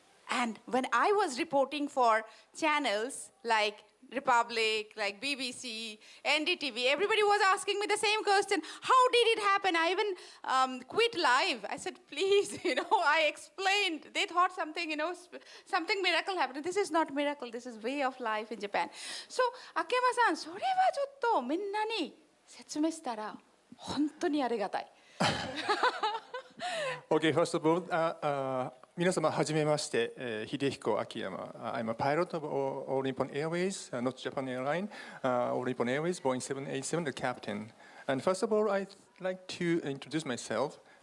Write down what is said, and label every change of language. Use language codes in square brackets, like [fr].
[en] And when I was reporting for channels like Republic, like BBC, NDTV, everybody was asking me the same question. How did it happen? I even quit live. I said, please, I explained. They thought something, something miracle happened. This is not miracle. This is way of life in Japan. [ja] So, Akiyama-san, それはちょっとみんなに説明したら本当にありがたい。 [en] Okay, first of all, [ja] 皆様はじめまして、 [en] Hidehiko Akiyama. I'm a pilot of All Nippon Airways, not Japan Airline, All Nippon Airways, Boeing 787, the captain. And first of all, I'd like to introduce myself.